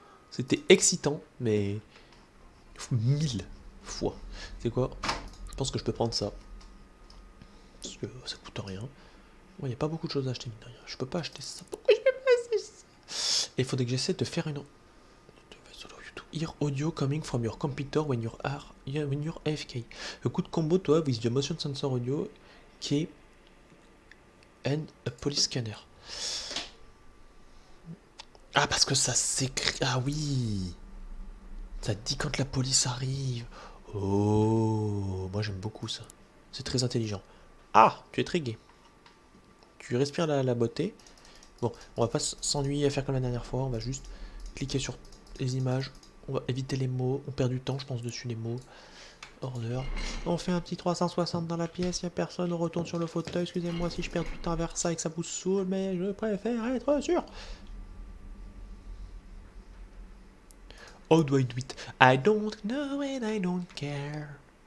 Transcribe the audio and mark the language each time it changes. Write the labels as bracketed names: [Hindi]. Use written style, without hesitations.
[French] C'était excitant, mais 1000 fois. C'est quoi? Je pense que je peux prendre ça. Parce que ça coûte rien. Il n'y a pas beaucoup de choses à acheter, mine de rien. Je peux pas acheter ça. Pourquoi je peux pas acheter ça? Et il faudrait que j'essaie de faire une... [English] Hear audio coming from your computer when you're AFK. A good combo to have with the motion sensor audio key and a police scanner. [French] Ah, parce que ça s'écrit... Ah oui. Ça dit quand la police arrive. Oh, moi j'aime beaucoup ça. C'est très intelligent. Ah, tu es très gai. Tu respires la beauté. Bon, on va pas s'ennuyer à faire comme la dernière fois. On va juste cliquer sur les images. On va éviter les mots. On perd du temps, je pense, dessus les mots. Order. On fait un petit 360 dans la pièce, il n'y a personne, on retourne sur le fauteuil. Excusez-moi si je perds du temps vers ça et que ça vous saoule, mais je préfère être sûr. [English] How do I do it? I don't know and I don't care.